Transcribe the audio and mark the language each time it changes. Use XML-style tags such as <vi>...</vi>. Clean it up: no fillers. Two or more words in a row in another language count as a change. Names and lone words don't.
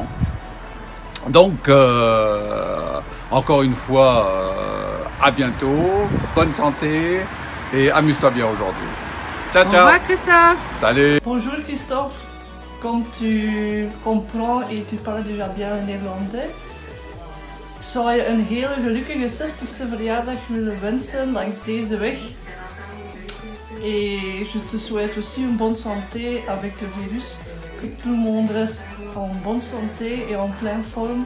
<fr>Donc, encore une fois, à bientôt, bonne santé et amuse-toi bien aujourd'hui. Ciao, ciao. Au revoir Christophe. Salut. Bonjour Christophe, comme tu comprends et tu parles déjà bien néerlandais,</fr> <nl>zou je een hele gelukkige 60ste verjaardag willen wensen langs deze weg.</nl> <fr>Et je te souhaite aussi une bonne santé avec le virus, que tout le monde reste en bonne santé et en pleine forme.</fr>